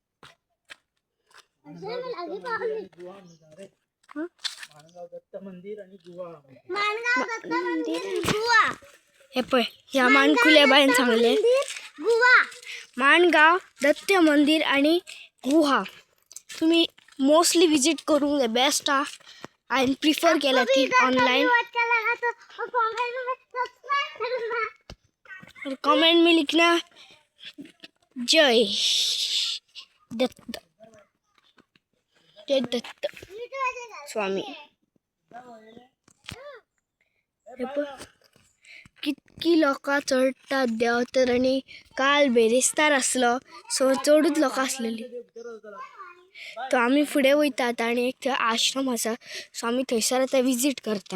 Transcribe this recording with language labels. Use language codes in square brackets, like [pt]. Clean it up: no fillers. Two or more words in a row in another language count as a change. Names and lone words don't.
[kok] हे पळय ह्या माणकुल्या बायन सांगले माणगाव दत्त मंदिर आणि गुहा तुम्ही [en] mostly visit [kok] करूंक जाय. बेस्ट हा. हांवें प्रिफर केला ती ऑनलाइन. [hi] और कमेंट में लिखना जय दत्त, जय दत्त स्वामी. [kok] कितकी लोकां चडटात देंवतात आनी काल बेरेस्तार आसलो सो चडूच लोकां आसलेली. तो आमी फुडें वयतात आनी एक थंय आश्रम आसा सो आमी थंयसर आतां विजीट करता.